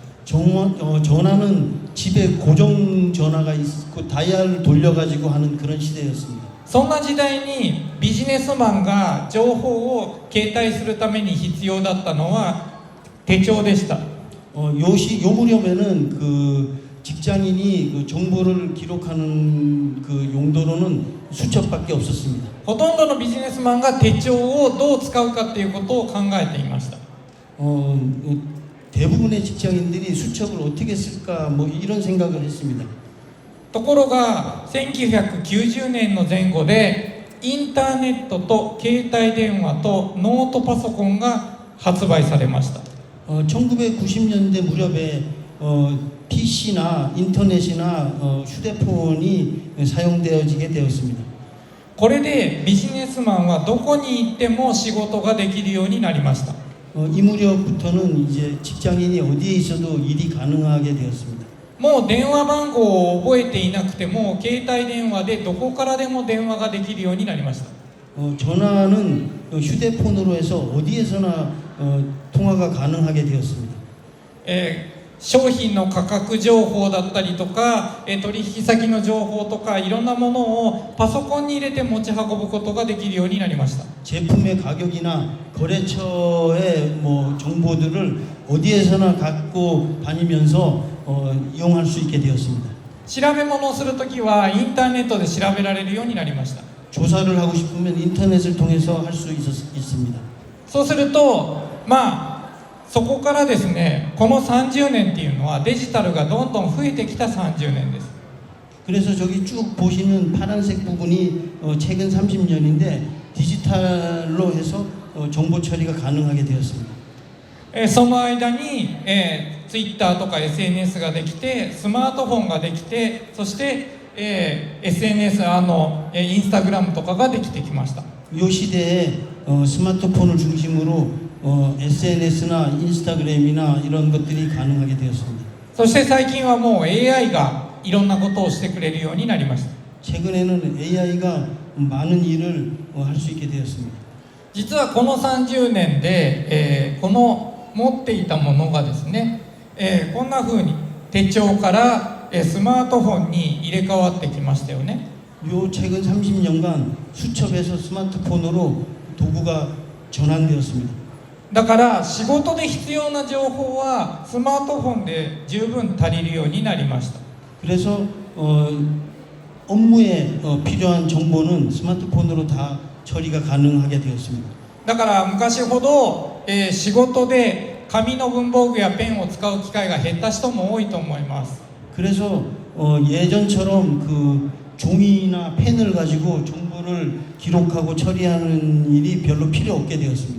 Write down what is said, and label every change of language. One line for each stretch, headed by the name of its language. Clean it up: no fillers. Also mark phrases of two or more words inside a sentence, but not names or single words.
Korean: 전화는 집에 고정 전화가 있고 다이얼을 돌려가지고 하는 그런 시대였습니다.
Japanese: そんな時代にビジネスマンが情報を携帯するために必要だったのは手帳でした。
Korean: 요 무렵에는 그 직장인이 그 정보를 기록하는 그 용도로는 수첩밖에 없었습니다.
Japanese: ほとんどのビジネスマンが手帳をどう使うかっていうことを考えていました。
Korean: 대부분의 직장인들이 수첩을 어떻게 쓸까 뭐 이런 생각을 했습니다.
Japanese: ところが1990年の前後でインターネットと携帯電話とノートパソコンが発売されました。
Korean: 1990년대 무렵에 PC나 인터넷이나 휴대폰이 사용되어지게 되었습니다.
Japanese: これでビジネスマンはどこに行っても仕事ができるようになりました。
Korean: 이 무렵부터는 이제 직장인이 어디에 있어도 일이 가능하게 되었습니다.
Japanese: もう電話番号を覚えていなくても携帯電話でどこからでも電話ができるようになりました。
Korean: 전화는 휴대폰으로 해서 어디에서나 통화가 가능하게 되었습니다.
Japanese: 商品の価格情報だったりとか、取引先の情報とかいろんなものをパソコンに入れて持ち運ぶことができるようになりました。
Korean: 제품의 가격이나 거래처의 뭐 정보들을 어디에서나 갖고 다니면서 이용할 수 있게 되었습니다.
Japanese: 調べ物をするときはインターネットで調べられるようになりました。
Korean: 조사를 하고 싶으면 인터넷을 통해서 할 수 있습니다.
Japanese: そうするとそこからですね、この30年っていうのはデジタルがどんどん増えてきた30年です。
Korean: 그래서 저기 쭉 보시는 파란색 부분이 최근 30년인데 디지털로 해서 정보 처리가 가능하게 되었습니다.
Japanese: その間に、Twitter とか SNS ができて、スマートフォンができて、そして、SNS インスタグラムとかができてきました。
Korean: 이 시대에 스마트폰을 중심으로 SNS나 인스타그램이나 이런 것들이 가능하게 되었습니다.
Japanese: そして最近はもう AI がいろんなことをしてくれるようになりました。
Korean: 최근에는 AI가 많은 일을 할 수 있게 되었습니다.
Japanese: 実はこの30年で、この持っていたものがですね、こんな風に手帳から、スマートフォンに入れ替わってきましたよね。
Korean: 요 최근 30년간 수첩에서 스마트폰으로 도구가 전환되었습니다.
Japanese: だから仕事で必要な情報はスマートフォンで十分足りるようになりました。
Korean: 그래서 업무에 필요한 정보는 스마트폰으로 다 처리가 가능하게 되었습니다.
Japanese: だから昔ほど、仕事で紙の文房具やペンを使う機会が減った人も多いと思います。
Korean: 그래서 예전처럼 그 종이나 펜을 가지고 정보를 기록하고 처리하는 일이 별로 필요 없게 되었습니다.